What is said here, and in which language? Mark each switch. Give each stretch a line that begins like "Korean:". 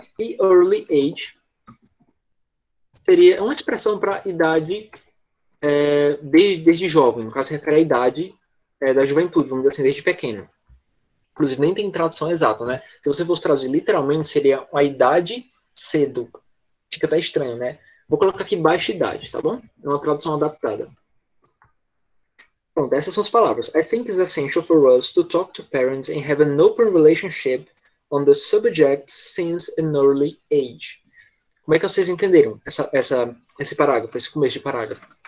Portuguese: E early age seria uma expressão para idade desde jovem, no caso se refere à idade da juventude, vamos dizer assim, desde pequeno. Inclusive nem tem tradução exata, né? Se você fosse traduzir literalmente, seria a idade cedo. Fica até estranho, né? Vou colocar aqui baixa idade, tá bom? É uma tradução adaptada. Bom, essas são as palavras.
English: I think it's essential for us to talk to parents and have an open relationship on the subject since an early age.
Portuguese: Como é que vocês entenderam esse parágrafo, esse começo de parágrafo?